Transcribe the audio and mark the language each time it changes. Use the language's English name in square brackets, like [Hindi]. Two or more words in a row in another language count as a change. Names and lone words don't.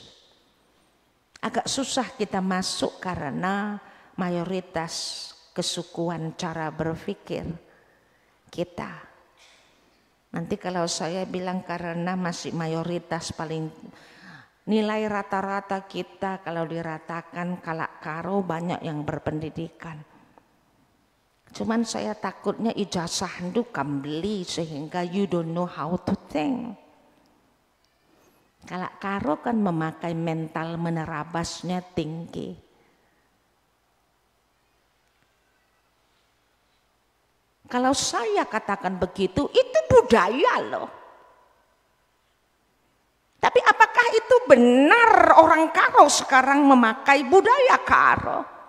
[Indonesian] Agak susah kita masuk karena mayoritas kesukuan cara berpikir kita. Nanti kalau saya bilang karena masih mayoritas paling nilai rata-rata kita kalau diratakan kalak karo banyak yang berpendidikan. Cuman saya takutnya ijazah itu kambeli sehingga [English] you don't know how to think. [Indonesian] Kalau karo kan memakai mental menerabasnya tinggi. Kalau saya katakan begitu, itu budaya loh. Tapi apakah itu benar orang Karo sekarang memakai budaya Karo?